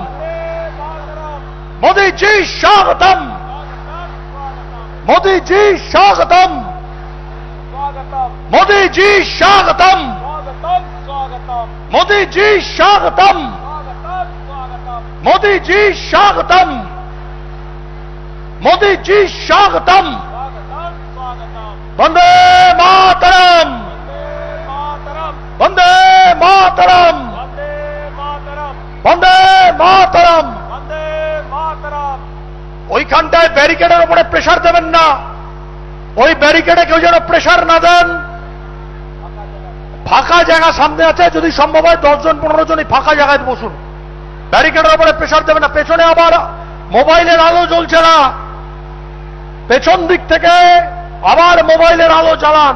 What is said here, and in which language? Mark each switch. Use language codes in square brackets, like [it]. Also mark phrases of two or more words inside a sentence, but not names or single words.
[hi] मोदी जी स्वागतम, मोदी जी स्वागतम, मोदी जी स्वागतम, मोदी जी स्वागतम, मोदी जी स्वागतम, मोदी जी स्वागतम। वंदे मातरम, वंदे मातरम, वंदे मातरम। [bn] ওইখানটায় ব্যারিকেডের উপরে প্রেসার দেবেন না। ওই ব্যারিকেডে কেউ যেন প্রেসার না দেন। ফাঁকা জায়গা সামনে আছে, যদি সম্ভব হয় 10 জন 15 জন ফাঁকা জায়গায় বসুন। ব্যারিকেডের উপরে প্রেসার দেবেন না। পেছনে আবার মোবাইলের আলো জ্বলছে না, পেছন দিক থেকে আবার মোবাইলের আলো জ্বালান।